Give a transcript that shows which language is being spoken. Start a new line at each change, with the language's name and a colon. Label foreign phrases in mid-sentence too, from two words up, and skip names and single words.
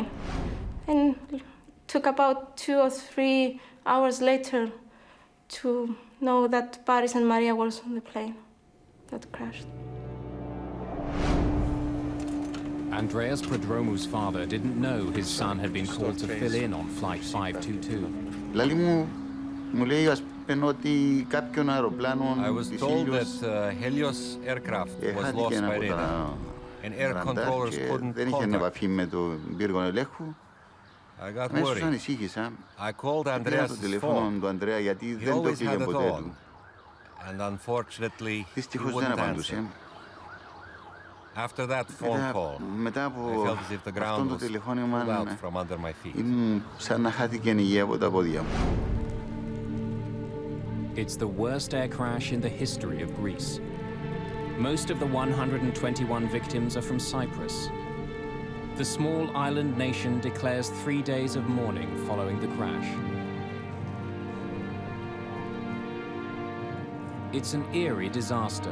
English: And it took about 2 or 3 hours later to know that Paris and Maria was on the plane that crashed. Andreas Prodromu's father didn't know his son had been called to fill in on Flight 522.
Greek: Λαλή μου λέει ας πούμε ότι κάποιον αεροπλάνο
English: I was told that Helios aircraft was lost by radar, and air controllers couldn't
Greek: δεν είχε επαφή με τον πύργο ελέγχου.
English: I got
Greek: αμέσως
English: worried.
Greek: ανησύχησα.
English: I called
Greek: Πήρα το
English: Andreas'
Greek: τηλέφωνο
English: phone.
Greek: του Ανδρέα γιατί
English: He
Greek: δεν το
English: always
Greek: πήγε
English: had it
Greek: ποτέ
English: on,
Greek: του.
English: and unfortunately, he
Greek: Δυστυχώς δεν
English: wouldn't
Greek: απαντούσε.
English: answer. After that phone call,
Greek: μετά
English: I
Greek: από
English: felt as if the
Greek: αυτό
English: ground
Greek: το
English: was
Greek: τηλεφώνημα
English: pulled out from under my feet.
Greek: ήμουν σαν να χάθηκε η υγεία από τα πόδια μου.
English: It's the worst air crash in the history of Greece. Most of the 121 victims are from Cyprus. The small island nation declares 3 days of mourning following the crash. It's an eerie disaster.